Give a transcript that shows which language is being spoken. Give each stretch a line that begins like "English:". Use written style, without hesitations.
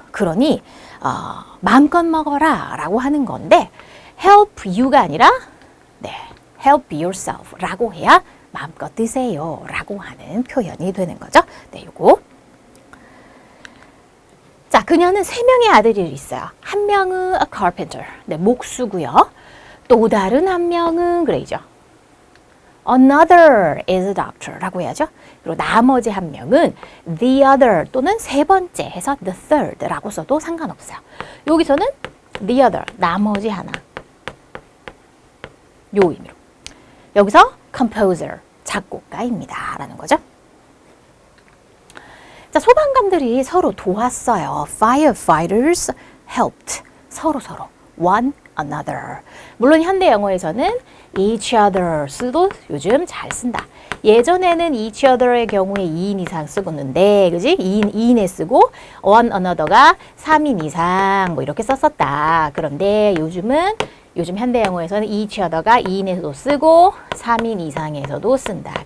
Korean: 그러니 마음껏 먹어라 라고 하는 건데
English: help you
Korean: 가 아니라 네,
English: help yourself
Korean: 라고 해야 마음껏 드세요 라고 하는 표현이 되는 거죠. 네, 요거. 자, 그녀는 3명의 아들이 있어요. 한 명은
English: a carpenter,
Korean: 네, 목수고요. 또 다른 한 명은 그레이죠.
English: Another is a doctor
Korean: 라고 해야죠. 그리고 나머지 한 명은
English: the other
Korean: 또는 세 번째 해서
English: the third
Korean: 라고 써도 상관없어요. 여기서는
English: the other,
Korean: 나머지 하나. 요 의미로. 여기서 composer, 작곡가입니다 라는 거죠. 자, 자, 소방관들이 서로 도왔어요.
English: Firefighters helped.
Korean: 서로
English: one another.
Korean: 물론 현대 영어에서는
English: each others
Korean: 도 요즘 잘 쓴다. 예전에는
English: each other
Korean: 의 경우에 2인 이상 쓰었는데, 그지? 2인에 쓰고
English: one another
Korean: 가 3인 이상 뭐 이렇게 썼었다. 그런데 요즘 현대 영어에서는
English: each other
Korean: 가 2인에서도 쓰고 3인 이상에서도 쓴다.